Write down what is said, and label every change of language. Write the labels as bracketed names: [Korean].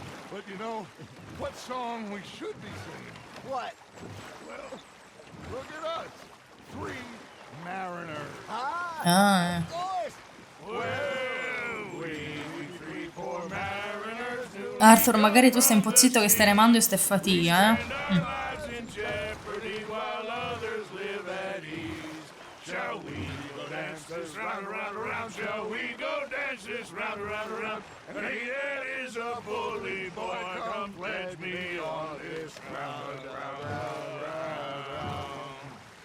[English] But you know, what song we should be singing? What? Well, look at us. 3 mariners. Ah, Of course. Well, we three poor mariners who [Italian] Arthur, magari tu stai un po' zitto che stai remando e stai fatica, [English] our lives in jeopardy while others live at ease. Shall we go dance this round, around, around? Shall we go dance this round, around, around? And he that is a bully boy, come pledge me on this round, round, round, round, round.